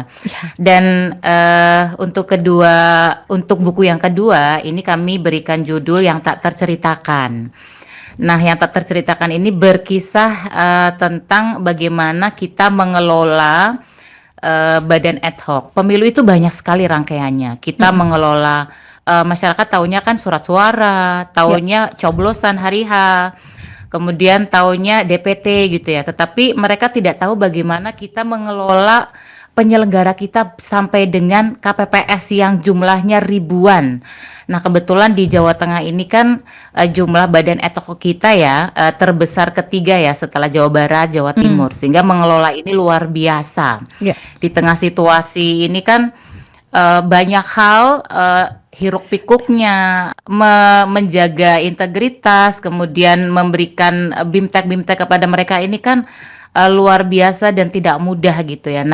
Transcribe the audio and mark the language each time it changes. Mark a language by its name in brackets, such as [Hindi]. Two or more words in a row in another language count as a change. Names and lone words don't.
[Indonesian] Ya. Dan untuk buku yang kedua ini kami berikan judul yang tak terceritakan. Nah, yang tak terceritakan ini berkisah tentang bagaimana kita mengelola badan [Latin] ad hoc. [Indonesian] Pemilu itu banyak sekali rangkaiannya. Kita Mm-mm. mengelola masyarakat taunya kan surat suara, Ya. taunya coblosan hari H, kemudian taunya DPT gitu ya. Tetapi mereka tidak tahu bagaimana kita mengelola penyelenggara kita sampai dengan KPPS yang jumlahnya ribuan. Nah, kebetulan di Jawa Tengah ini kan jumlah badan [Latin] ad hoc [Indonesian] kita ya terbesar ketiga ya setelah Jawa Barat, Jawa Mm. Timur. Sehingga mengelola ini luar biasa. Ya. Di tengah situasi ini kan banyak hal hiruk pikuknya menjaga integritas kemudian memberikan bimtek-bimtek kepada mereka ini kan luar biasa dan tidak mudah gitu ya.